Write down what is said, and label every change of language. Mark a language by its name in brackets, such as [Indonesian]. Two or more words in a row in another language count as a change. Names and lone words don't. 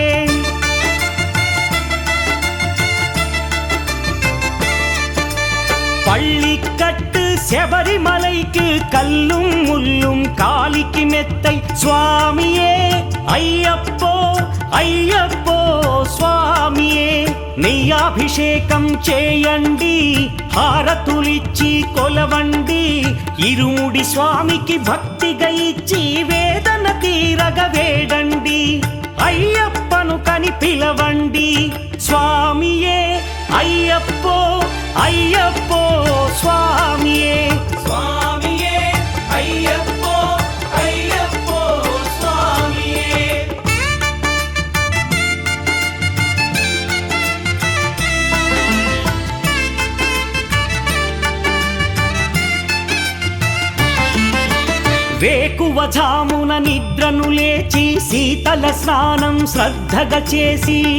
[Tamil] பள்ளிக்கட்டு சபரிமலைக்கு கல்லும் முள்ளும் காலிக்கு மெத்தை சுவாமியே [Telugu] ஐயப்போ ஐயப்போ స్వామియే నెయ్యాభిషేకం చేయండి హారతులిచ్చి కొలవండి ఇరుముడి స్వామికి భక్తిగా ఇచ్చి వేదన తీరగ వేడండి అయ్యప్పను కని పిలవండి స్వామియే అయ్యప్పో అయ్యప్పో స్వామియే [Tamil] சுவாமியே ஐயப்போ ஐயப்போ சுவாமியே [Telugu] వేకువజామున నిద్రను లేచి శీతల స్నానం శ్రద్ధగా చేసి